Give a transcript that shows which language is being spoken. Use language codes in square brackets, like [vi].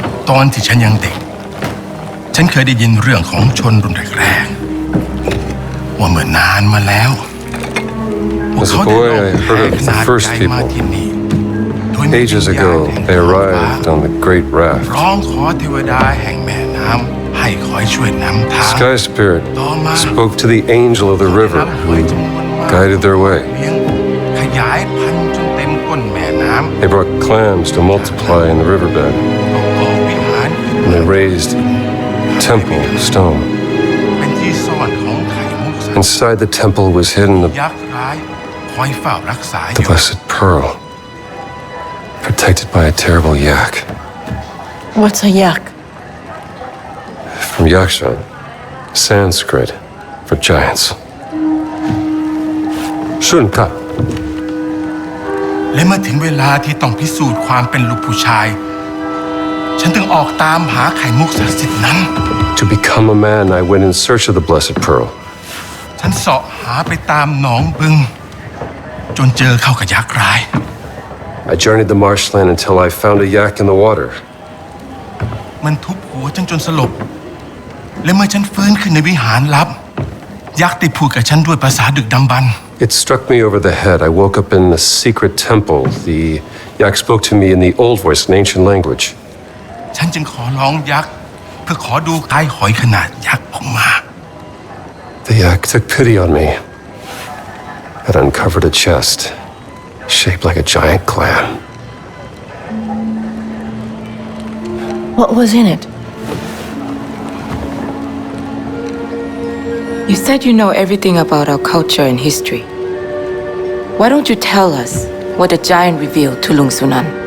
[th] ตอนที่ฉันยังเด็ก ฉันเคยได้ยินเรื่องของชนรุ่นแรกๆว่าเมื่อนานมาแล้ว [en] As a boy, I heard of the first people. Ages ago, they arrived on the Great Raft. [th] ร้องขอเทวดาแห่งแม่น้ำให้คอยช่วยนำทาง [en] Sky Spirit spoke to the angel of the river who guided their way. [th] ขยายพันธุ์จนเต็มก้นแม่น้ำ [en] They brought clams to multiply in the riverbed. [th] ก่อวิหาร [en] And they raised temple stone. [th] เป็นที่ซ่อนของไข่มุก [en] Inside the temple was hidden [th] ยักษ์ร้ายคอยเฝ้ารักษาอ [en] the [th] ยู่ [en] blessed pearl, protected by a terrible yak. What's a yak? From Yakshan, Sanskrit for giants. Shunka. [th] และเมื่อถึงเวลาที่ต้องพิสูจน์ความเป็นลูกผู้ชาย ฉันถึงออกตามหาไข่มุกศักดิ์สิทธิ์นั้น [en] To become a man, I went in search of the blessed pearl. [th] ฉันเสาะหาไปตามหนองบึง จนเจอเข้ากับยักษ์ร้าย [en] I journeyed the marshland until I found a yak in the water. [th] มันทุบหัวฉันจนสลบ และเมื่อฉันฟื้นขึ้นในวิหารลับ ยักษ์ได้พูดกับฉันด้วยภาษาดึกดำบรรพ์ [en] It struck me over the head. I woke up in a secret temple. The yak spoke to me in the old voice, an ancient language. [th] ฉันจึงขอร้องยักษ์เพื่อขอดูคายหอยขนาดยักษ์ออกมา [en] The yak took pity on me. It uncovered a chest, shaped like a giant clam. What was in it? You said you know everything about our culture and history. Why don't you tell us what the giant revealed to Lung Sunan?